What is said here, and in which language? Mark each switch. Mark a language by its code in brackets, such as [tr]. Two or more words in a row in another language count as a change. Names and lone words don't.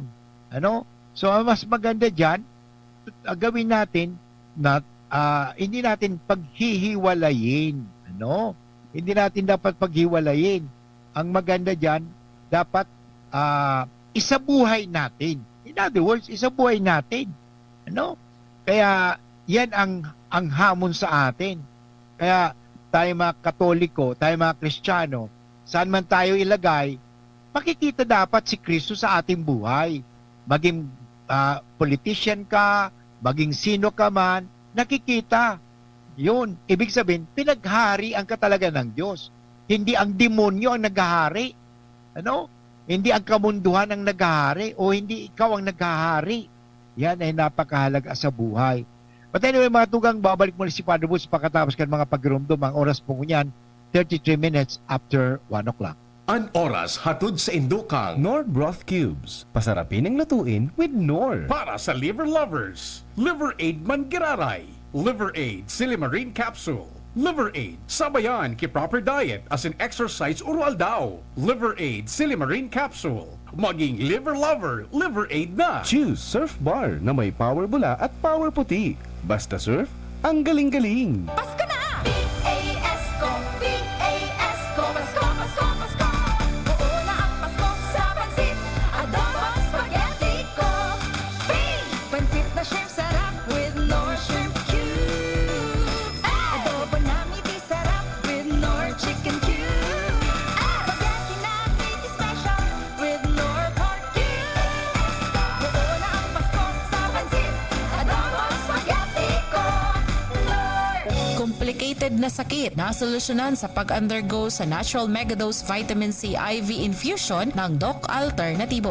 [tl] So mas maganda dyan, gawin natin na hindi natin paghihiwalayin. Hindi natin dapat paghiwalayin. Ang maganda dyan, dapat isabuhay natin. [en] In other words, [tl] isabuhay natin. Kaya yan ang hamon sa atin. Kaya tayo mga Katoliko, tayo mga Kristiyano, saan man tayo ilagay, makikita dapat si Kristo sa ating buhay. Maging politician ka, maging sino ka man, nakikita. Yun, ibig sabihin, pinaghari ang katalaga ng Diyos. Hindi ang demonyo ang naghahari. Hindi ang kamunduhan ang naghahari o hindi ikaw ang naghahari. Yan ay napakahalaga sa buhay. [en] But anyway, [bik] mga tugang, babalik muli si Father Woods pagkatapos kan mga pagrumdum. [tl] Ang oras po niyan, [en] 33 minutes after 1 o'clock. [bik] An oras hatod sa Indukang [tl] Nor Broth Cubes. Pasarapin ang lutuin with Nor. para sa [en] liver lovers. [tl] Liver Aid Mangiraray. [bik] Liver Aid Silimarine Capsule. Liver Aid sabayan ki [en] proper diet as in exercise [bik] urual daw. [tl] Liver Aid Silimarine Capsule. Maging [en] liver lover, [tl] Liver Aid na. Choose Surf Bar na may power bula at power puti. Basta surf, ang galing-galing. Pasko na! P-A-S-Co, P-A-S-Co, Pasko, Pasko, Pasko. Buo na ang Pasko sa pansit, adobo, spaghetti ko. Pansit na shrimp sarap with Nor [en] shrimp cubes. [tl] Adobo na miti sarap with Nor [en] chicken cubes. [tl] Spaghetti na miti special with Nor [en] pork cubes. [tl] Buo na ang Pasko sa pansit, adobo, spaghetti ko. Nor! related na sakit na solusyonan sa pag-undergo sa Natural Megadose Vitamin C IV infusion ng Doc Alternativo.